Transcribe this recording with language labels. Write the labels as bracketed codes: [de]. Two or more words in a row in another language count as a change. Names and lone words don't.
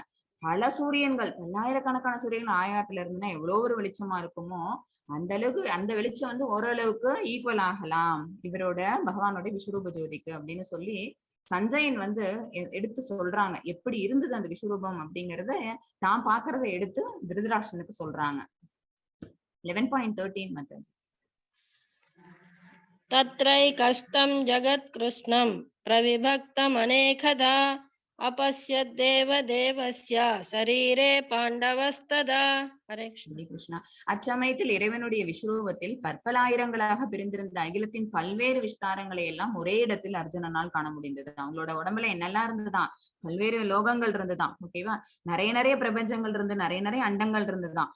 [ta] பல சூரியன்கள், பல்லாயிரக்கணக்கான சூரியன்கள் ஆயிரத்துல இருந்துன்னா எவ்வளவு ஒரு வெளிச்சமா இருக்குமோ அந்த அளவுக்கு அந்த வெளிச்சம் வந்து ஓரளவுக்கு ஈக்குவல் ஆகலாம் இவரோட பகவானோட விஸ்வரூப ஜோதிக்கு அப்படின்னு சொல்லி சஞ்சயன் வந்து எடுத்து சொல்றாங்க. எப்படி இருந்தது அந்த விஸ்வரூபம் அப்படிங்கறத தான் பாக்குறத எடுத்து திருதராஷ்டிரனுக்கு சொல்றாங்க. 11.13 மெத்தட். [sa] तत्रैकस्तं जगत्कृष्णं प्रविभक्तम् अनेकधा अपश्यत् देवदेवस्य शरीरे पाण्डवस्तदा. हरे कृष्ण. [ta] ஹரே கிருஷ்ணா. அச்சமயத்தில் இறைவனுடைய விஸ்வரூபத்தில் பற்பலாயிரங்களாக பிரிந்திருந்த அகிலத்தின் பல்வேறு விஸ்தாரங்களை எல்லாம் ஒரே இடத்தில் அர்ஜுனனால் காண முடிந்தது. அவங்களோட உடம்புல என்னெல்லாம் இருந்துதான், பல்வேறு லோகங்கள் இருந்துதான். ஓகேவா, நிறைய பிரபஞ்சங்கள் இருந்து நிறைய அண்டங்கள் இருந்துதான்.